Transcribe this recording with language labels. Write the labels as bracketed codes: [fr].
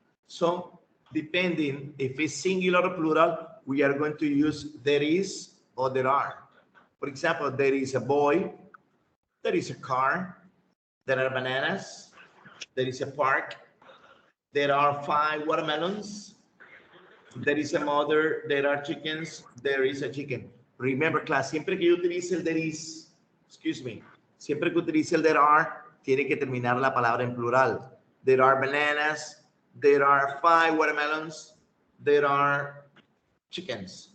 [en] So depending if it's singular or plural, we are going to use there is or there are. For example, there is a boy, there is a car, there are bananas, there is a park, there are 5 watermelons, there is a mother, there are chickens, there is a chicken. Remember, class, [es] siempre que yo utilice el there is, [en] excuse me, [es] siempre que utilice el there are, tiene que terminar la palabra en plural. [en] There are bananas, there are 5 watermelons, there are chickens.